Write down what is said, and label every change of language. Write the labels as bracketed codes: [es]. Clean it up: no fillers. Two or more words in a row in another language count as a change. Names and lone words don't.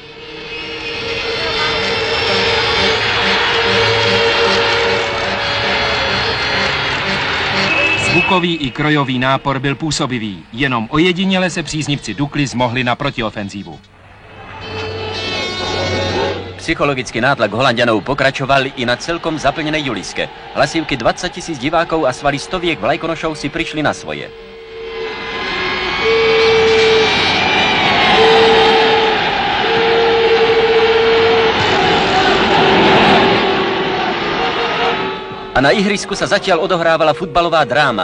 [cs] Zvukový i krojový nápor byl působivý. Jenom ojediněle se příznivci Dukly zmohli na protiofenzívu. [sk] Psychologický nátlak Holanďanov pokračoval i na celkom zaplnenej Juliske. Hlasivky 20 000 divákov a svaly stoviek vlajkonošov si prišli na svoje. A na ihrisku sa zatiaľ odohrávala futbalová dráma.